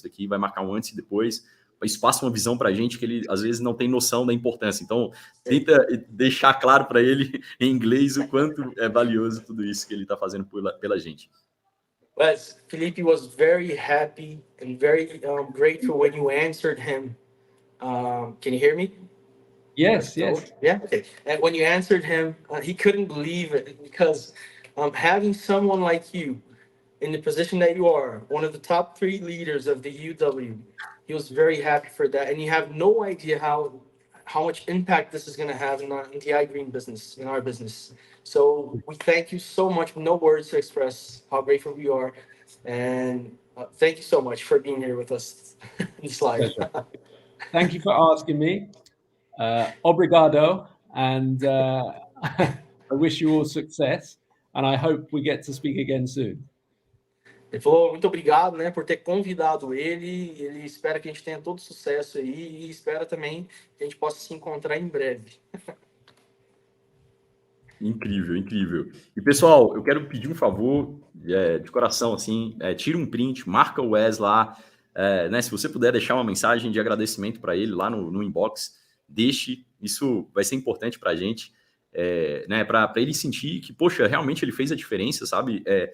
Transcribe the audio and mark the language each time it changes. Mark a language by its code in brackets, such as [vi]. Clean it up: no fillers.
[pt] Isso daqui vai marcar um antes e depois. Isso passa uma visão para a gente que ele às vezes não tem noção da importância. Então, tenta deixar claro para ele em inglês o quanto é valioso tudo isso que ele está fazendo pela gente. [en] Well, Felipe was very happy and very grateful when you answered him. Can you hear me? Yes. Yeah, okay. And when you answered him, he couldn't believe it because having someone like you in the position that you are, one of the top 3 leaders of the UW, he was very happy for that. And you have no idea how much impact this is going to have in the iGreen business, in our business. So we thank you so much. No words to express how grateful we are. And thank you so much for being here with us in this live. Thank you for asking me. [pt] Obrigado, [en] and I wish you all success, and I hope we get to speak again soon. [pt] Ele falou muito obrigado, né, por ter convidado ele. Ele espera que a gente tenha todo sucesso aí e espera também que a gente possa se encontrar em breve. Incrível, incrível. E, pessoal, eu quero pedir um favor, de coração, assim, tira um print, marca o Wes lá, né, se você puder deixar uma mensagem de agradecimento para ele lá no inbox, deixe, isso vai ser importante para a gente, né, para ele sentir que, poxa, realmente ele fez a diferença, sabe?